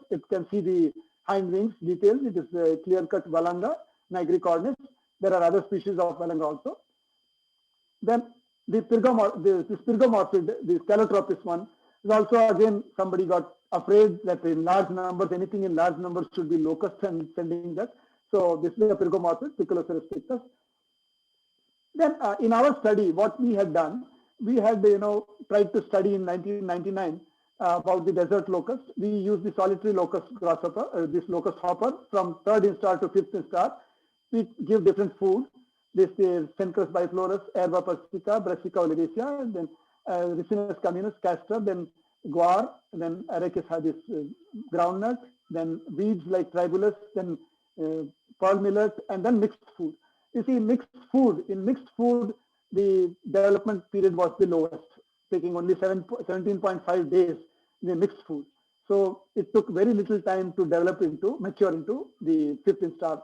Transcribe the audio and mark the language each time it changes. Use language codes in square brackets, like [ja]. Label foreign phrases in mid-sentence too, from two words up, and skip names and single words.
[en] It can see the hind wings details. It is a clear-cut Valanga nigricornis. There are other species of Valanga also. Then the pyrgomorphid, the calotropis one, is also again somebody got afraid that in large numbers, anything in large numbers should be locust and sending that. So this is a pyrgomorphid, Piculoceras pictus. Then in our study, what we had done, we had tried to study in 1999 about the desert locust. We used the solitary locust grasshopper, this locust hopper from 3rd instar to 5th instar. We give different food. This is Cenchrus biflorus, Herba persica, Brassica oleracea, then Ricinus communis, castor, then guar, then Arachis hadis, groundnut, then weeds like tribulus, then pearl millet, and then mixed food. You see, mixed food, in mixed food, the development period was the lowest, taking only 17.5 days in the mixed food. So it took very little time to mature into the 5th instar.